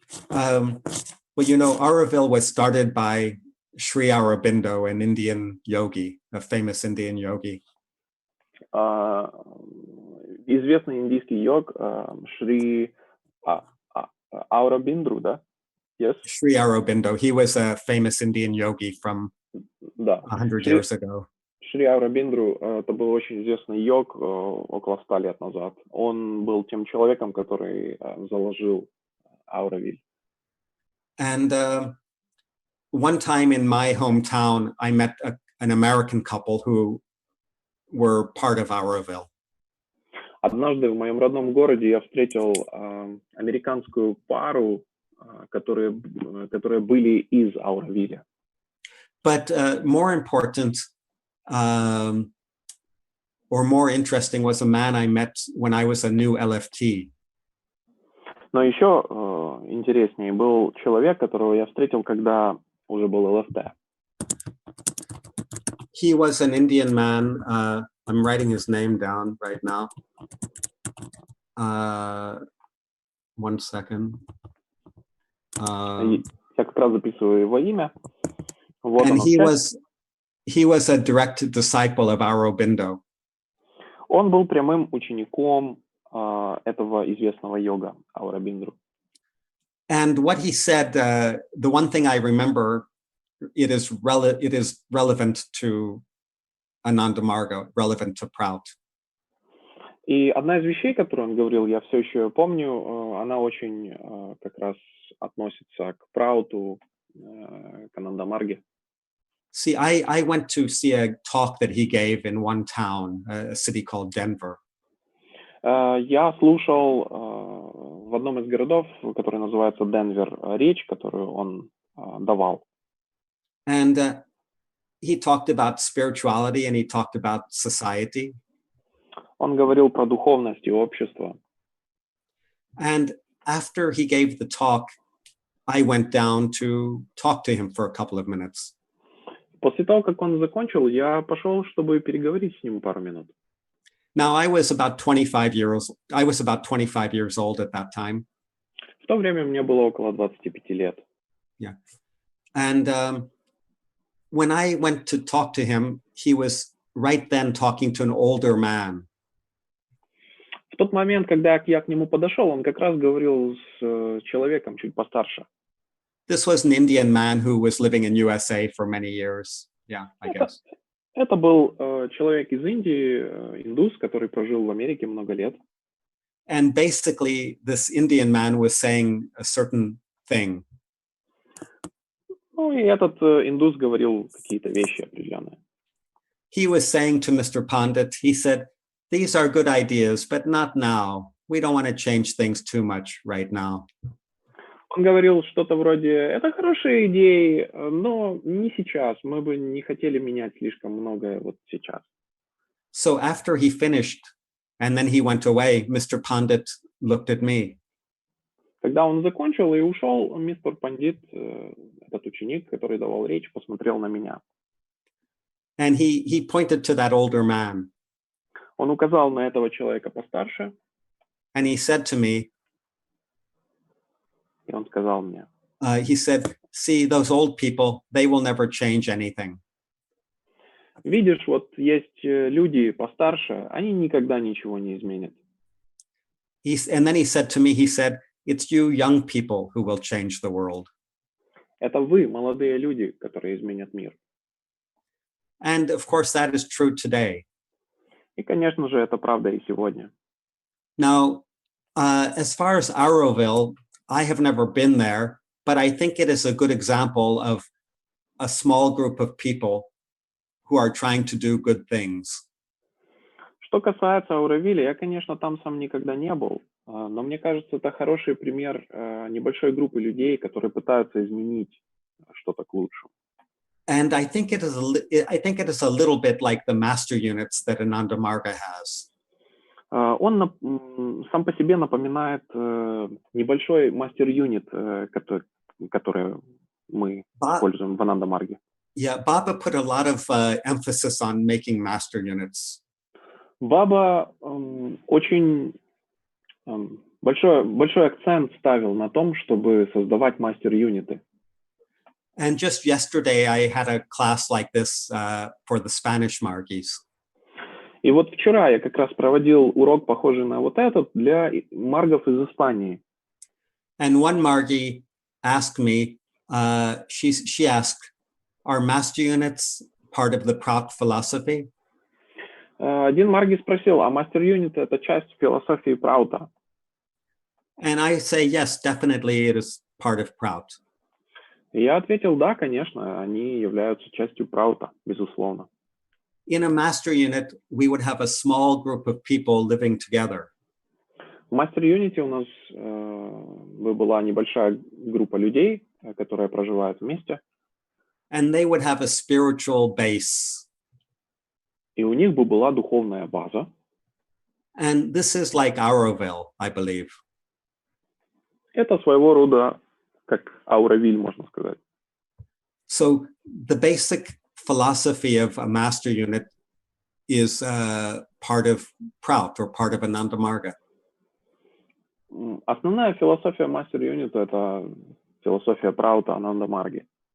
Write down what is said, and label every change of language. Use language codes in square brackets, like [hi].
[en] Well, you know, Oroville was started by Sri Aurobindo, an Indian yogi, a famous Indian yogi. [ru] Известный индийский йог Шри Aurobindo, да? [en] Yes. Sri Aurobindo. He was a famous Indian yogi from 100 years ago. [ru] Шри Aurobindo это был очень известный йог около 100 лет назад. Он был тем человеком, который заложил Auroville. [en] And one time in my hometown, I met an American couple who were part of Auroville. [ru] Однажды в моем родном городе я встретил американскую пару, которые были из Auroville. [en] But more important or more interesting was a man I met when I was a new LFT. [ru] Но еще интереснее был человек, которого я встретил, когда уже был ЛФТ. [en] He was an Indian man. I'm writing his name down right now. 1 second. [ru] Я как раз записываю его имя. Вот [en] and he was a direct disciple of Aurobindo. [ru] Он был прямым учеником этого известного йога Aurobindo. [en] And what he said, the one thing I remember, it is relevant to Ananda Marga, relevant to PRAUTu. [ru] И одна из вещей, которую он говорил, я все еще помню, она очень как раз относится к ПРАУТу, к Ананда Марге. [en] See, I went to see a talk that he gave in one town, a city called Denver. [ru] Я слушал в одном из городов, который называется Денвер, речь, которую он давал. [en] And he talked about spirituality and he talked about society. [ru] Он говорил про духовность и общество. [en] And after he gave the talk, I went down to talk to him for a couple of minutes. [ru] После того, как он закончил, я пошел, чтобы переговорить с ним пару минут. [en] Now, I was about 25 years old at that time. [ru] В то время мне было около 25 лет. [en] Yeah. And when I went to talk to him, he was right then talking to an older man. [ru] В тот момент, когда я к нему подошел, он как раз говорил с человеком чуть постарше. [en] This was an Indian man who was living in USA for many years. Yeah, I guess. [ru] Это был человек из Индии, индус, который прожил в Америке много лет. [en] And basically, this Indian man was saying a certain thing. [ru] Ну и этот индус говорил какие-то вещи определенные. [en] He was saying to Mr. Pandit, he said, "These are good ideas, but not now. We don't want to change things too much right now." [ru] Он говорил что-то вроде, это хорошие идеи, но не сейчас. Мы бы не хотели менять слишком многое вот сейчас. [en] So after he finished, and then he went away, Mr. Pandit looked at me. [ru] Когда он закончил и ушел, мистер Пандит, этот ученик, который давал речь, посмотрел на меня. [en] And he pointed to that older man. [ru] Он указал на этого человека постарше, [en] and he said to me, [ru] и он сказал мне, [en] he said, see, those old people, they will never change anything. [ru] видишь, вот есть люди постарше, они никогда ничего не изменят. [en] And then he said to me, he said, it's you young people who will change the world. [ru] Это вы, молодые люди, которые изменят мир. [en] And of course, that is true today. [ru] И, конечно же, это правда и сегодня. [en] Now, as far as Auroville, I have never been there, but I think it is a good example of a small group of people who are trying to do good things. [ru] Что касается Ауровиля, я, конечно, там сам никогда не был, но мне кажется, это хороший пример небольшой группы людей, которые пытаются изменить что-то к лучшему. [en] And I think it is a little bit like the master units that Ananda Marga has. [ru] Он сам по себе напоминает небольшой мастер-юнит, который мы используем в Ананда Марге. [en] Yeah, Baba put a lot of emphasis on making master units. [ru] Баба очень большой акцент ставил на том, чтобы создавать мастер-юниты. [en] And just yesterday, I had a class like this for the Spanish Margis. [ru] И вот вчера я как раз проводил урок, похожий на вот этот, для маргов из Испании. [en] And one Margi asked me, she asked, are master units part of the Prout philosophy? [ru] Один марги спросил, а мастер-юнит — это часть философии Праута? [en] And I say, yes, definitely it is part of Prout. [ru] И я ответил, да, конечно, они являются частью Праута, безусловно. [en] In a master unit, we would have a small group of people living together. [ru] В мастер-юните у нас была небольшая группа людей, которые проживают вместе. [en] And they would have a spiritual base. [ru] И у них бы была духовная база. [en] And this is like Auroville, I believe. [ru] Это своего рода как Ауровиль, можно сказать. [en] So the basic philosophy of a master unit is part of Prout or part of Ananda Marga. [ru] Основная философия мастер-юнита — это философия Праута, Ананда Марги.